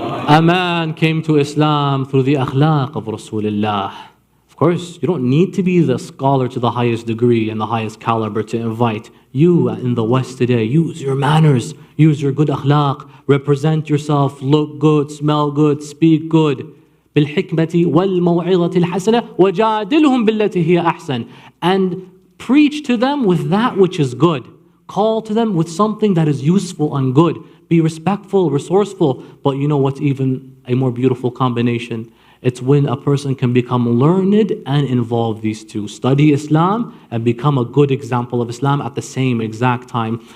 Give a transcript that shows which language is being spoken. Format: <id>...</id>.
<en>A man came to Islam through the akhlaq of Rasulullah. Of course, you don't need to be the scholar to the highest degree and the highest caliber to invite. You in the West today, use your manners, use your good akhlaq, represent yourself, look good, smell good, speak good.</en> <ar>بالحكمة والموعظة الحسنة وجادلهم بالتي هي أحسن.</ar> <en>And preach to them with that which is good. Call to them with something that is useful and good. Be respectful, resourceful. But you know what's even a more beautiful combination? It's when a person can become learned and involve these two. Study Islam and become a good example of Islam at the same exact time.</en>